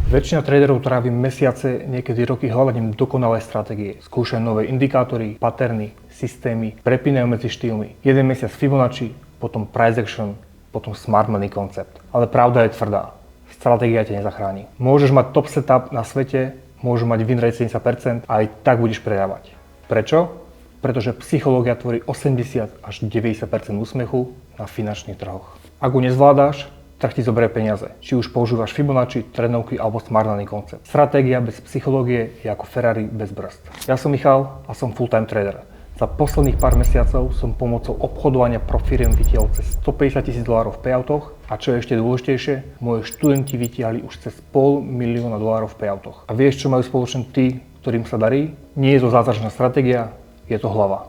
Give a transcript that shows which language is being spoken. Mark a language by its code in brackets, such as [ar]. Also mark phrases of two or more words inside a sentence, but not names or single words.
[sk] Väčšina traderov trávi mesiace, niekedy roky hľadaním dokonalej stratégie. Skúšajú nové indikátory, paterny, systémy, prepínajú medzi štýlmi. Jeden mesiac Fibonacci, potom [en] price action, [sk] potom [en] smart money [sk] koncept. Ale pravda je tvrdá. Stratégia ťa nezachráni. Môžeš mať [en] top setup [sk] na svete, môžeš mať [en] win rate [sk] 70% a aj tak budeš predávať. Prečo? Pretože psychológia tvorí 80 až 90% úsmechu na finančných trhoch. Ak ju nezvládáš, trh ti zoberie peniaze. Či už používaš Fibonacci, trendovky alebo [en] smart money [sk] koncept. Stratégia bez psychológie je ako Ferrari bez brzd. Ja som Michal a som [en] full-time trader. [sk] Za posledných pár mesiacov som pomocou obchodovania pro firiem vytiahol cez $150,000 v payoutoch a čo je ešte dôležitejšie, moji študenti vytiahli už cez $500,000 v payoutoch. A vieš, čo majú spoločne tí, ktorým sa darí? Nie je to zázračná stratégia, je to hlava.